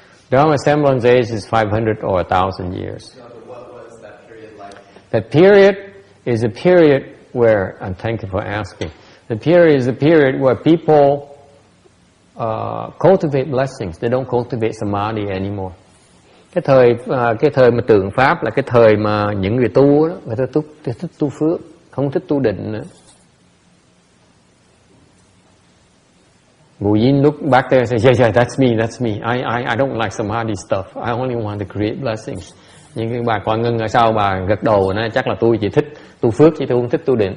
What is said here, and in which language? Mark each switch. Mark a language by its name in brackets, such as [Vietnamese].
[English] Dharma semblance age is 500 or 1,000 years. No, but what was that period like? That period is a period where, and thank you for asking, the period is a period where people cultivate blessings. They don't cultivate samadhi anymore. [Vietnamese] Cái thời mà tượng pháp là cái thời mà những người tu đó, người ta thích tu phước, không thích tu định nữa. [English] Yin look back there and say, yeah, that's me. I don't like samadhi stuff. I only want to create blessings. [Vietnamese] Nhưng cái bà Quảng Ngân ở sau bà gật đầu nói chắc là tôi chỉ thích tu phước chứ tôi không thích tu định.